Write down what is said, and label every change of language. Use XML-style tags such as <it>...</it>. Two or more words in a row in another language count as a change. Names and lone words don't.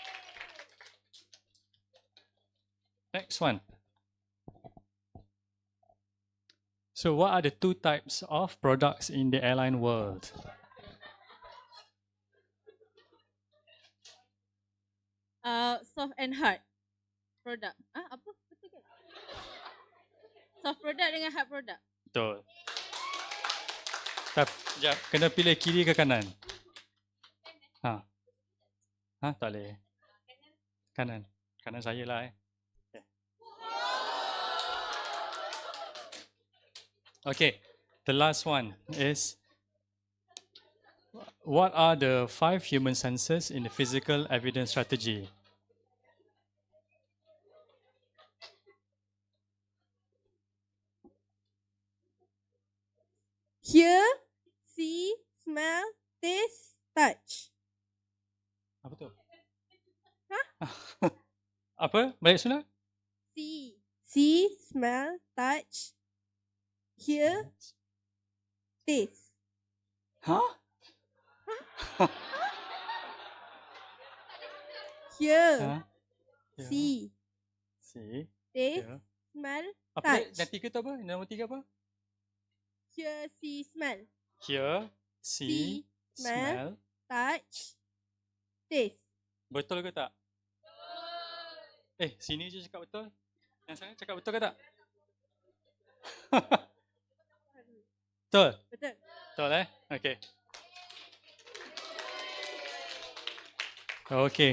<en>Next one. So what are the two types of products in the airline world? Soft and hard product.</en> <ms>Apa? Betul ke?</ms> <en>Soft product</en> <ms>dengan</ms> <en>hard product.</en> <ms>Betul. Sekejap, kena pilih kiri ke kanan? Tak boleh. Kanan. Kanan saya lah</ms> <en>Okay, the last one is, what are the 5 human senses in the physical evidence strategy? Hear, see, smell, taste, touch.</en> <ms>Apa tu? Apa? Balik sana?</ms> <en>See, smell, touch, hear, taste. Hear, see, taste, smell,</en> <ms>Apa</ms> <en>touch.</en> <ms>yang tiga tu apa? Nombor 3 apa?</ms> <en>Hear, see, smell. Hear, see, smell, touch, taste.</en> <ms>Betul ke tak? Sini je cakap betul. Yang sana cakap betul ke tak? Betul? Betul.</ms> <en>Betul Okay. Okay.</en>